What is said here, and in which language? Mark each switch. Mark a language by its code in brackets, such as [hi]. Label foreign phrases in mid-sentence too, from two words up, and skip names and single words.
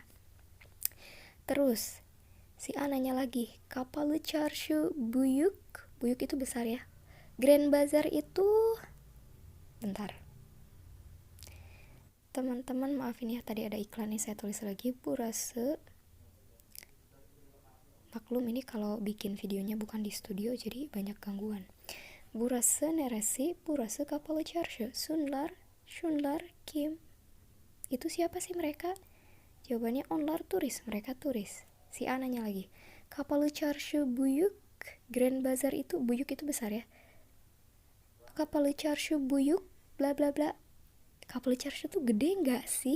[id] Terus si A nanya lagi, [tr] Kapalı Çarşı büyük [id] itu besar ya. Grand Bazaar itu, bentar teman-teman, maafin ya tadi ada iklan nih, saya tulis lagi burası. Maklum ini kalau bikin videonya bukan di studio jadi banyak gangguan. [tr] Burası neresi? Burası Kapalı Çarşı. Şunlar kim? [id] Itu siapa sih mereka? Jawabannya [tr] onlar turis, [id] mereka turis. Si A nanya lagi, [tr] Kapalı Çarşı büyük, [id] Grand Bazaar itu, büyük itu besar ya. kapal char-siu buyuk bla bla bla. Kapal char-siu tuh gede nggak sih?